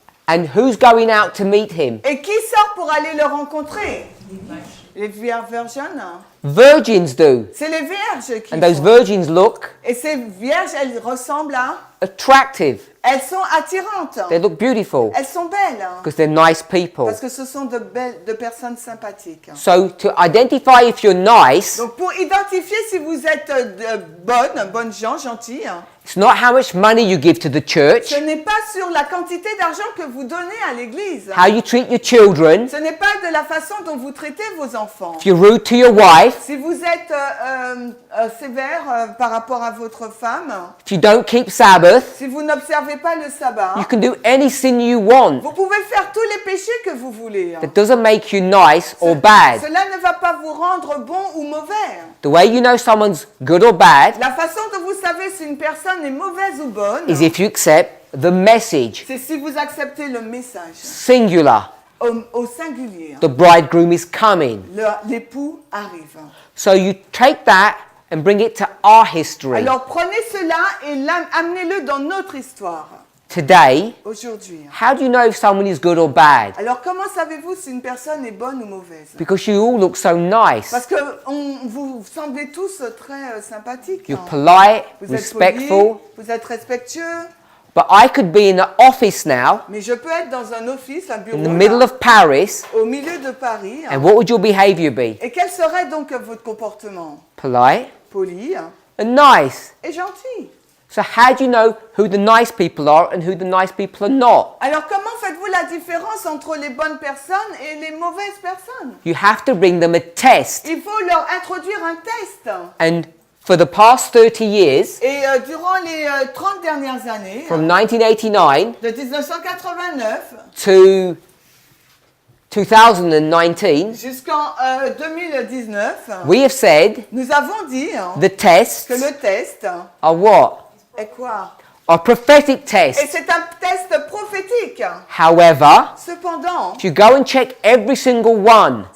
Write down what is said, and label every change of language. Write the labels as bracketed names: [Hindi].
[English] And who's going out to meet him? [French] Et qui sort pour aller le rencontrer? [English] Les virgins. Virgins do. [French] C'est les vierges qui [English] And those [French] font. [English] virgins look [French] Et ces vierges, elles ressemblent à... [English] attractive. [French] Elles sont attirantes. [English] They look beautiful [French] Elles sont belles. [English] because they're nice people. [French] Parce que ce sont de personnes sympathiques. [English] So to identify if you're nice, [French] Donc pour identifier si vous êtes bonnes gens, gentilles, [English] it's not how much money you give to the church, [French] ce n'est pas sur la quantité d'argent que vous donnez à l'église. [English] how you treat your children, [French] Ce n'est pas de la façon dont vous traitez vos enfants. [English] if you're rude to your wife, [French] Si vous êtes sévère par rapport à votre femme, [English] if you don't keep Sabbath, [French] si vous n'observez pas le sabbat, [English] you can do any sin you want. [French] vous pouvez faire tous les péchés que vous voulez. [English] That doesn't make you nice or bad. [French] Cela ne va pas vous rendre bon ou mauvais. [English] The way you know someone's good or bad [French] La façon dont vous savez si une personne est mauvaise ou bonne, [English] is if you accept the message. [French] c'est si vous acceptez le message. [English] Singular. [French] Au singulier. [English] The bridegroom is coming. [French] L'époux arrive. [English] So you take that and bring it to our history. [French] Alors prenez cela et amenez-le dans notre histoire. [English] Today, [French] Aujourd'hui. [English] how do you know if someone is good or bad? [French] Alors comment savez-vous si une personne est bonne ou mauvaise? [English] Because you all look so nice. [French] Parce que vous semblez tous très sympathiques. [English] You're polite, [French] Vous êtes [English] respectful. [French] polis, vous êtes respectueux. [English] But I could be in an office now, [French] Mais je peux être dans un office, un bureau, [English] in the middle [French] là, [English] of Paris, [French] au milieu de Paris. [English] and what would your behavior be? [French] Et quel serait donc votre comportement? [English] Polite [French] Poli [English] and nice. [French] et gentil. [English] So how do you know who the nice people are and who the nice people are not? [French] Alors comment faites-vous la différence entre les bonnes personnes et les mauvaises personnes? [English] You have to bring them a test. [French] Il faut leur introduire un test. [English] And for the past 30 years, [French] Et durant les 30 dernières années, [English] from 1989 [French] de 1989 [English] to 2019, [French] jusqu'en 2019, [English] we have said [French] nous avons dit [English] the tests [French] que le test [English] are what? [French] est quoi? [English] Are prophetic [French] Et [English] tests. [French] c'est un test prophétique. [English] However, [French] Cependant, [English] if you go and check every single one,